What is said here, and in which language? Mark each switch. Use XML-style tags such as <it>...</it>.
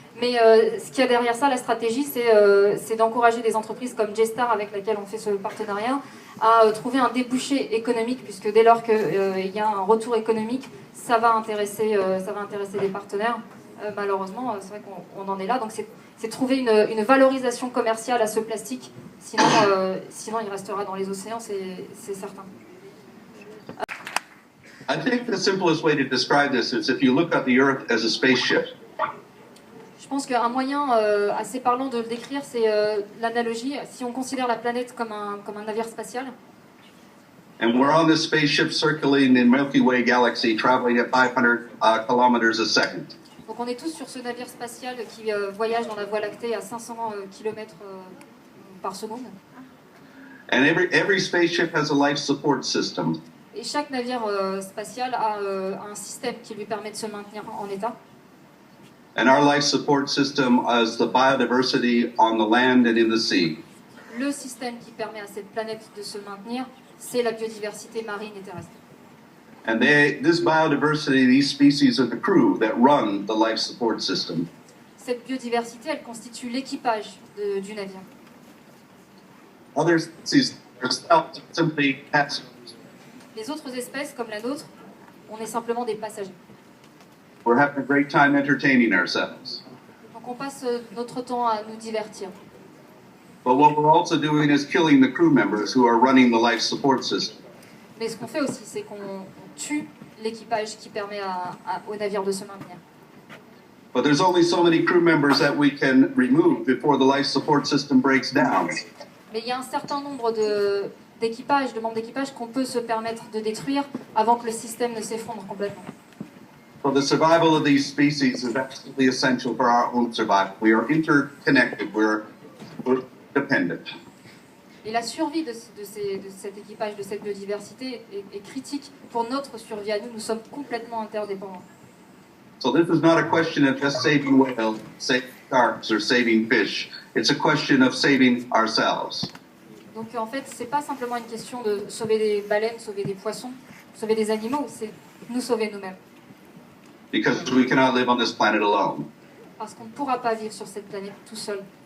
<fr>Mais ce qu'il y a derrière ça, la stratégie, c'est d'encourager des entreprises comme G-Star, avec laquelle on fait ce partenariat, à trouver un débouché économique, puisque dès lors qu'il y a un retour économique, ça va intéresser les partenaires. Malheureusement, c'est vrai qu'on en est là. Donc c'est trouver une valorisation commerciale à ce plastique, sinon il restera dans les océans, c'est certain.</fr> <en>I think the simplest way to describe this is if you look at the Earth as a spaceship.</en> <fr>Je pense qu'un moyen assez parlant de le décrire, c'est l'analogie. Si on considère la planète comme un navire spatial,</fr> <en>And we're on this spaceship circling the Milky Way galaxy, traveling at 500 kilometers a second.</en> <fr>donc on est tous sur ce navire spatial qui voyage dans la Voie lactée à 500 km par seconde.</fr> <en>And every spaceship has a life support system.</en> <fr>Et chaque navire spatial a un système qui lui permet de se maintenir en état.</fr> <en>And our life support system is the biodiversity on the land and in the sea.</en> <fr>Le système qui permet à cette planète de se maintenir, c'est la biodiversité marine et terrestre.</fr> <en>And this biodiversity, these species are the crew that run the life support system.</en> <fr>Cette biodiversité, elle constitue l'équipage du navire.</fr> <en>Other species are simply passengers.</en> <fr>Les autres espèces, comme la nôtre, on est simplement des passagers.</fr> <en>We're having a great time entertaining ourselves.</en> <fr>Donc on passe notre temps à nous divertir.</fr> <en>But what we're also doing is killing the crew members who are running the life support system.</en> <fr>Mais ce qu'on fait aussi, c'est qu'on tue l'équipage qui permet au navire de se maintenir.</fr> <en>But there's only so many crew members that we can remove before the life support system breaks down.</en> <fr>Mais il y a un certain nombre de membres d'équipage qu'on peut se permettre de détruire avant que le système ne s'effondre complètement.</fr> <en>So the survival of these species is absolutely essential for our own survival. We are interconnected. We're dependent.</en> <fr>Et la survie de cet équipage, de cette biodiversité est critique pour notre survie à nous. Nous sommes complètement interdépendants.</fr> <en>So this is not a question of just saving whales, saving sharks, or saving fish. It's a question of saving ourselves.</en> <fr>Donc en fait, c'est pas simplement une question de sauver des baleines, sauver des poissons, sauver des animaux, c'est nous sauver nous-mêmes. Because we cannot live on this planet alone. Parce qu'on ne pourra pas vivre sur cette planète tout seul.</fr>